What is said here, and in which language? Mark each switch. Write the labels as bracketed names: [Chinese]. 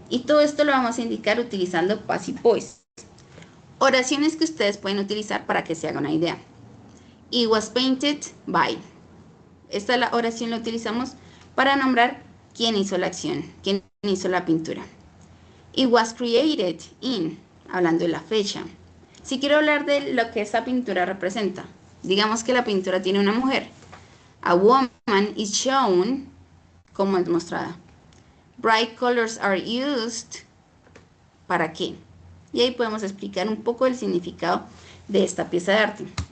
[Spanish] Y todo esto lo vamos a indicar utilizando passive voice. Oraciones que ustedes pueden utilizar para que se hagan una idea. [English] It was painted by. [Spanish] Esta la oración la utilizamos para nombrar quién hizo la acción, quién hizo la pintura. [English] It was created in, [Spanish] hablando de la fecha. Si quiero hablar de lo que esa pintura representa, digamos que la pintura tiene una mujer. [English] A woman is shown, [Spanish] como es mostrada. [English] Bright colors are used, [Spanish] ¿para qué? Y ahí podemos explicar un poco el significado de esta pieza de arte.